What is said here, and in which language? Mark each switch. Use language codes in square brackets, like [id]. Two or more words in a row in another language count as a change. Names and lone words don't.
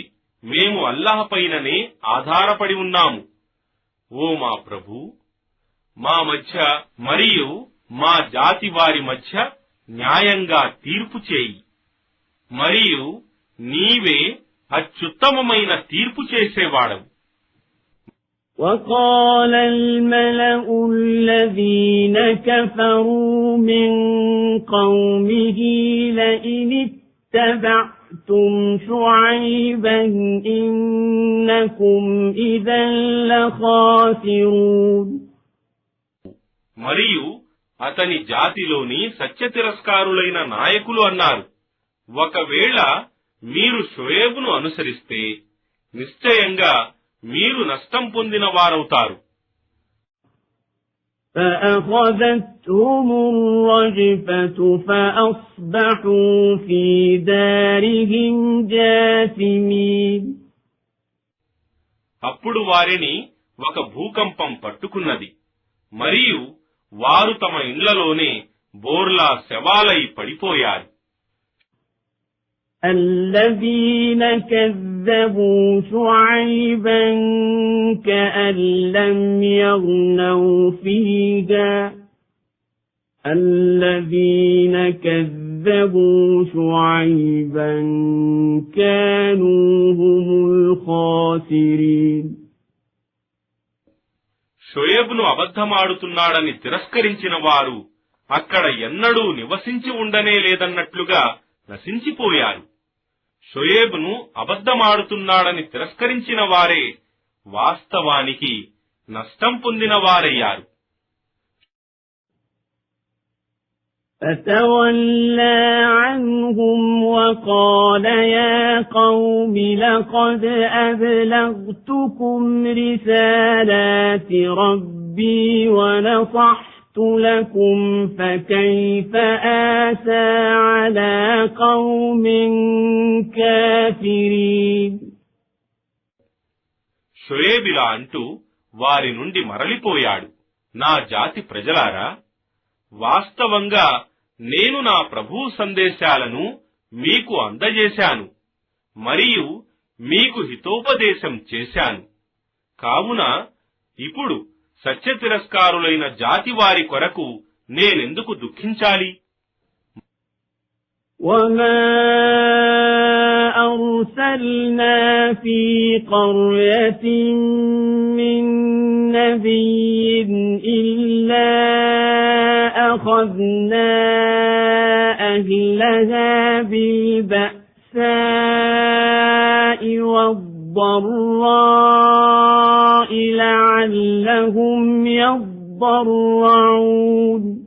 [te] మేము అల్లహ పైననే ఆధారపడి ఉన్నాము. ఓ మా ప్రభూ, మా మధ్య మరియు మా జాతి వారి మధ్య న్యాయంగా తీర్పు చేయి, మరియు నీవే అత్యుత్తమమైన తీర్పు చేసేవాడవు. [ar] وقال الملأ الذين كفروا من قومه لئن اتبعتم شعيبا إنكم إذا لخاسرون. [te] మరియు అతని జాతిలోని సత్య తిరస్కారులైన నాయకులు అన్నారు, ఒకవేళ మీరు షుయేబును అనుసరిస్తే నిశ్చయంగా మీరు నష్టం పొందిన వారవుతారు. [ar] فأخذتهم الرجفة فأصبحوا في دارهم جاثمين. [te] అప్పుడు వారిని ఒక భూకంపం పట్టుకున్నది, మరియు వారు తమ ఇండ్లలోనే బోర్లా శవాలై పడిపోయారు. [ar] الذين كذبوا شعيبا كأن لم يغنوا فيها الذين كذبوا شعيبا كانوا هم الخاسرين. [te] షుయేబును అబద్ధమాడుతున్నాడని తిరస్కరించిన వారు అక్కడ ఎన్నడూ నివసించి ఉండనే లేదన్నట్లుగా నశించిపోయారు. షుయేబును అబద్ధమాడుతున్నాడని తిరస్కరించిన వారే వాస్తవానికి నష్టం పొందిన వారయ్యారు. [ar] فتولى عنهم وقال يا قوم لقد أبلغتكم رسالات ربي ونصحت لكم فكيف آسى على قوم كافرين. [te] షుయేబిలా అంటూ వారి నుండి మరలిపోయాడు, నా జాతి ప్రజలారా, వాస్తవంగా నేను నా ప్రభువు సందేశాలను మీకు అందజేశాను, మరియు మీకు హితోపదేశం చేశాను. కావున ఇప్పుడు సత్య తిరస్కారులైన జాతి వారి కొరకు నేనెందుకు దుఃఖించాలి? [ar] وما أرسلنا في قرية من نبي إلا أخذنا أهلها بالبأساء والضراء لعلهم يضرعون.